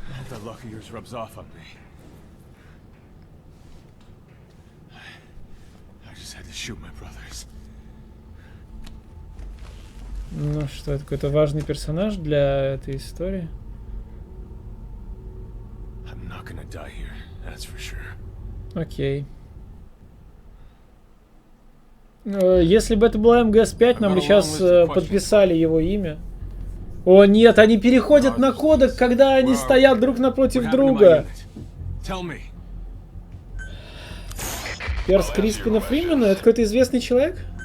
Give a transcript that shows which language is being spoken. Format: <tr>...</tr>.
<en>That luck of yours rubs off on me. I just had to shoot my brothers.</en> <ru>Ну что, это какой-то важный персонаж для этой истории?</ru> <en>I'm not gonna die here, that's for sure.</en> <ru>Окей. Если бы это была МГС-5, нам бы сейчас подписали его имя. О нет, они переходят на кодек, когда они стоят друг напротив друга. Перс Криспина Фримена? Это какой-то известный человек?</ru>